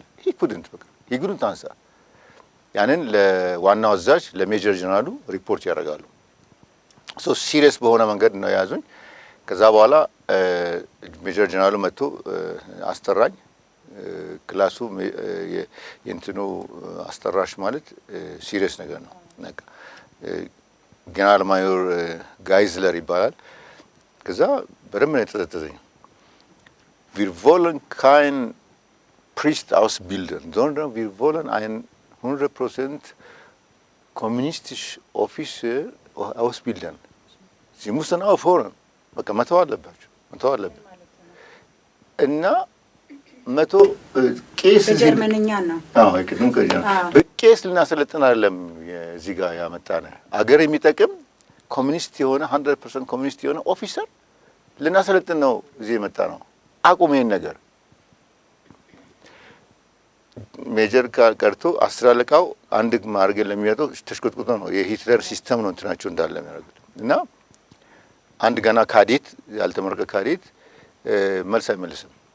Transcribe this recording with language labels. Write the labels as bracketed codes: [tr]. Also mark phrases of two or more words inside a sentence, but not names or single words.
[am] ይጉድንት አንሳ። ያንን ለዋናው አዛዥ ለሜጀር ጀነራሉ ሪፖርት ያደርጋሉ። [en] so serious [am] በሆነ መንገድ ነው የያዙኝ። ከዛ በኋላ ሜጀር ጀነራሉ መጥቶ አስጠራኝ። ክላሱ የእንትኑ አስጠራሽ ማለት ሲሪየስ ነገር ነው። ጀነራል ማዮር ጋይዝለር ይባላል። ከዛ በደንብ ነው የተጠዘዘኝ። [de] wir wollen kein Priest ausbilden, sondern wir wollen ein 100% kommunistisch Officer ausbilden. Sie müssen aufhören. [am] በቃ መተው አለብን እና መቶ ቄስ በጀርመንኛ ነው። ቄስ ልናሰለጥን አይደለም እዚህ ጋር ያመጣን አገር የሚጠቅም ኮሚኒስት የሆነ 100% ኮሚኒስት የሆነ ኦፊሰር ልናሰለጥን ነው እዚህ የመጣ ነው። አቁም ይሄን ነገር። ሜጀር ቀርቶ 10 አለቃው አንድ ማርገ ለሚያጠው ተሽቆጥቁጦ ነው የሂትለር ሲስተም ነው እንትናቸው እንዳለ የሚያደርጉት እና አንድ ገና ካዴት ያልተመረቀ ካዴት መልስ አይመልስም።